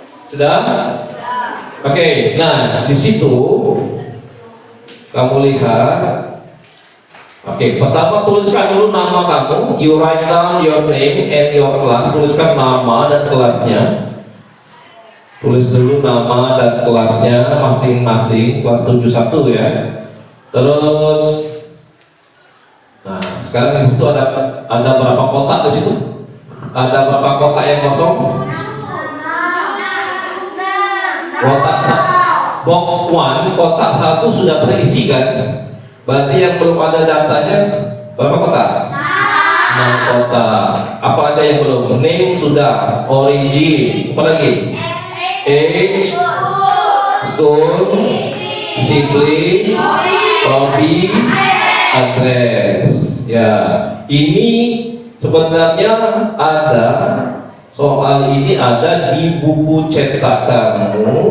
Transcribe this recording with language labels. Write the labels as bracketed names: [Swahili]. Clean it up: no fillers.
[Indonesian] Sudah? Oke, nah di situ kamu lihat. Oke, pertama tuliskan dulu nama kamu. [English] You write down your name and your class. [Indonesian] Tuliskan nama dan kelasnya. Tulis dulu nama dan kelasnya masing-masing. Kelas 71 ya. Terus, nah sekarang di situ ada berapa kotak di situ? Ada berapa kotak yang kosong? Kotak box 1, kotak 1 sudah terisi kan? Berarti yang belum ada datanya berapa kotak? 6 kotak. Apa aja yang belum? Name sudah, origin, apa lagi? [English] Age, school, sibling, hobby, address. [Indonesian] Ya, ini sebenarnya ada soal ini ada di buku cetak kamu.